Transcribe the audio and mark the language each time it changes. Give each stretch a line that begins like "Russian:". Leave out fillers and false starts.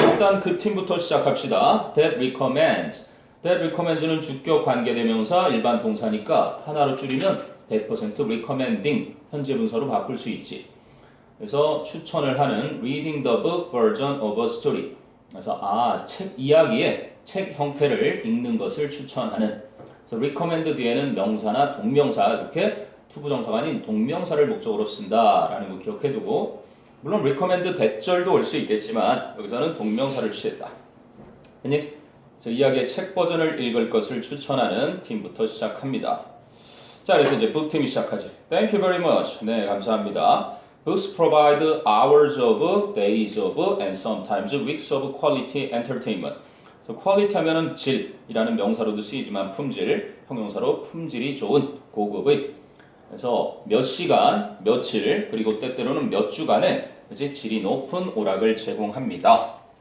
Korean: 일단 그 팀부터 시작합시다.
English: That recommends. That recommends
Korean: 는 주격 관계대명사 일반 동사니까 하나로 줄이면 100% recommending 현재 분사로 바꿀 수 있지. 그래서 추천을 하는
English: reading the book version of a story.
Korean: 그래서 책 이야기의 책 형태를 읽는 것을 추천하는. 그래서 recommend 뒤에는 명사나 동명사 이렇게 투부정사가 아닌 동명사를 목적으로 쓴다라는 거 기억해두고 물론 recommend 대절도 올 수 있겠지만 여기서는 동명사를 취했다. 그래서 이야기의 책 버전을 읽을 것을 추천하는 팀부터 시작합니다. 자, 그래서 이제 북팀이 시작하지.
English: Thank you very much.
Korean: 네, 감사합니다.
English: Books provide hours of, days of, and sometimes weeks of quality entertainment.
Korean: 그래서 quality 하면은 질이라는 명사로도 쓰이지만 품질, 형용사로 품질이 좋은 고급의. 그래서 몇 시간, 며칠, 그리고 때때로는 몇 주간의 이제 질이 높은 오락을 제공합니다.